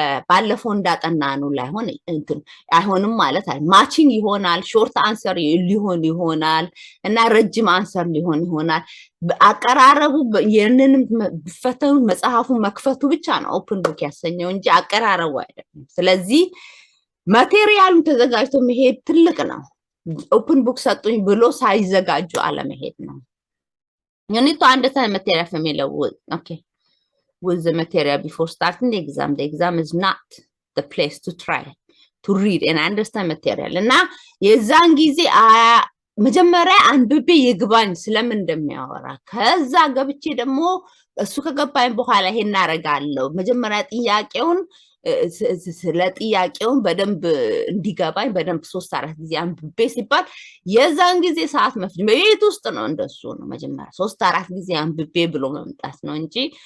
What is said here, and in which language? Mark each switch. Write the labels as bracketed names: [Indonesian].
[Amharic] ባለፈው እንዳጠና ነው ላይሆን እንትን አይሆንም ማለት አይ ማቺንግ ይሆናል ሾርት አንሰር ይሆናል እና ረጅም አንሰር ይሆናል አቀራረቡ የነንም ፈተኑ መጽሐፉ መክፈቱ ብቻ ነው ኦፕን ቡክ ያሰኘው እንጂ አቀራረቡ አይደለም ስለዚህ ማቴሪያሉን ተዘጋጅቶ መሄድ ትልቅ ነው ኦፕን ቡክ ሰጡኝ ብሎ ሳይዘጋጁ አለመሄድ ነው [English] You need to understand material familiar with the material before starting the exam. The exam is not the place to try to read and understand material. [Amharic] እና የዛን ጊዜ መጀመሪያ አንብቤ ይግባኝ ስለምን እንደሚያወራ ከዛ ገብቼ ደግሞ እሱ ከገባኝ በኋላ ይሄን አረጋለሁ መጀመሪያ ጥያቄውን ስለጥያቄውን በደንብ እንዲገባኝ በደንብ 3-4 ጊዜ አንብቤ ሲባል የዛን ጊዜ ሰዓት መፍጅ ቤት ውስጥ ነው እንደሱ ነው መጀመሪያ 3-4 ጊዜ አንብቤ ብሎ መምጣት ነው እንጂ